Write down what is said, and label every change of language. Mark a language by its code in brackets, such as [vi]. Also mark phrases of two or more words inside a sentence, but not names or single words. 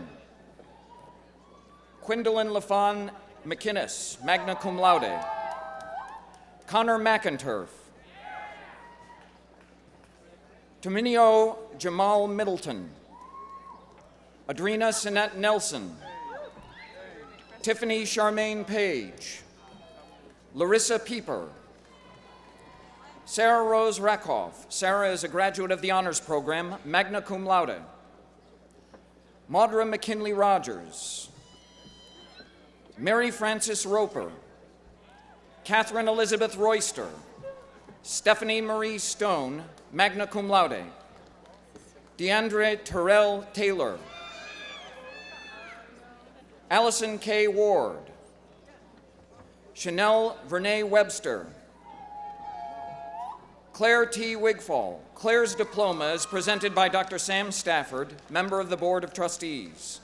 [en] Quindolyn LaFawn McInnes, [la] magna cum laude. [en] Connor McInturf. Tominio Jamal Middleton. Adrena Sinette Nelson. Tiffany Charmaine Page. Larissa Pieper. Sarah Rose Rakoff. Sarah is a graduate of the Honors Program, [la] magna cum laude. [en] Maudra McKinley Rogers. Mary Frances Roper. Catherine Elizabeth Royster. Stephanie Marie Stone, [la] magna cum laude. [en] DeAndre Terrell Taylor. Allison K. Ward. Chanel Vernay Webster. Claire T. Wigfall. Claire's diploma is presented by Dr. Sam Stafford, member of the Board of Trustees.